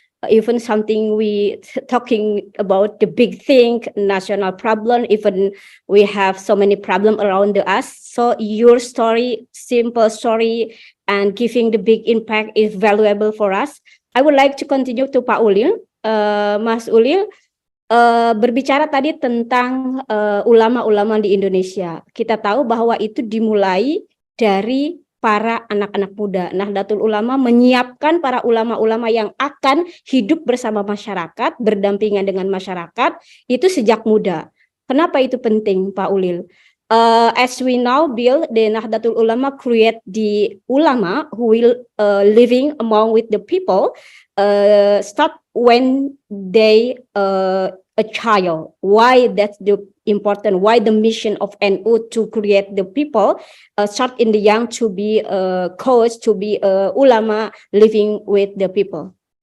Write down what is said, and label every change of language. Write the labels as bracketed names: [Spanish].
[English] Even something we talking about the big thing, national problem, even we have so many problem around us. So your story, simple story, and giving the big impact is valuable for us. I would like to continue to Pak Ulil. [Indonesian] Mas Ulil, berbicara tadi tentang ulama-ulama di Indonesia. Kita tahu bahwa itu dimulai dari para anak-anak muda. Nahdlatul Ulama menyiapkan para ulama-ulama yang akan hidup bersama masyarakat, berdampingan dengan masyarakat, itu sejak muda. Kenapa itu penting, Pak Ulil? [English] As we now build the Nahdlatul Ulama, create the ulama who will living among with the people, start when they a child. Why that's the important? Why the mission of NU to create the people, start in the young to be coach, to be ulama living with the people.